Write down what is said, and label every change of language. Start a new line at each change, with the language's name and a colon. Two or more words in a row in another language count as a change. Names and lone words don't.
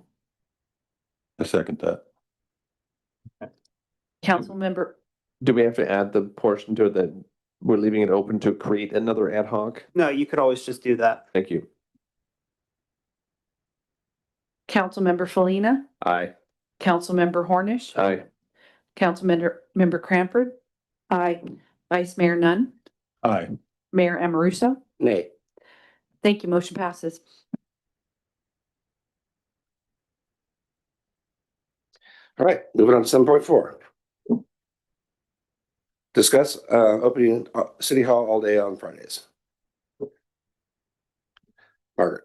English: I second that. Council member, Do we have to add the portion to it that we're leaving it open to create another ad hoc? No, you could always just do that. Thank you. council member Felina, Aye. council member Hornish, Aye. council member Cranford, Aye. Vice Mayor Nunn, Aye. Mayor Amoruso. Nay. Thank you. Motion passes. All right, moving on to 7.4. Discuss opening City Hall all day on Fridays.